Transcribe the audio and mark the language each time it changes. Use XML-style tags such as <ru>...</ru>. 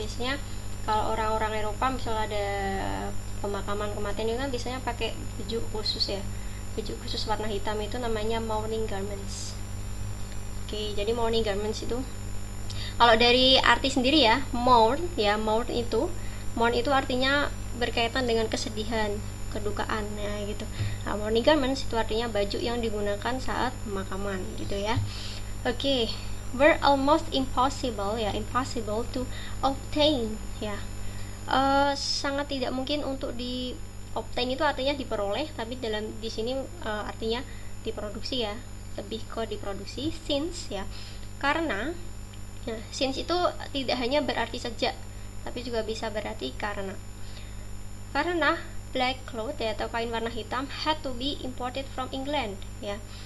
<id>Biasanya kalau orang-orang Eropa misalnya ada pemakaman kematian itu kan biasanya pakai baju khusus ya, baju khusus warna hitam itu namanya morning garments. Oke, jadi morning garments itu kalau dari arti sendiri ya, mourn itu artinya berkaitan dengan kesedihan, kedukaan ya gitu. Nah, morning garments itu artinya baju yang digunakan saat pemakaman gitu ya.</id> <en>Oke, were almost impossible to obtain ya.</en> <id>Sangat tidak mungkin untuk di obtain itu artinya diperoleh, tapi di sini artinya diproduksi ya, lebih ke diproduksi. Since ya, karena nah, since itu tidak hanya berarti sejak, tapi juga bisa berarti karena black cloth ya, atau kain warna hitam</id> <en>had to be imported from England</en> <id>ya.</id>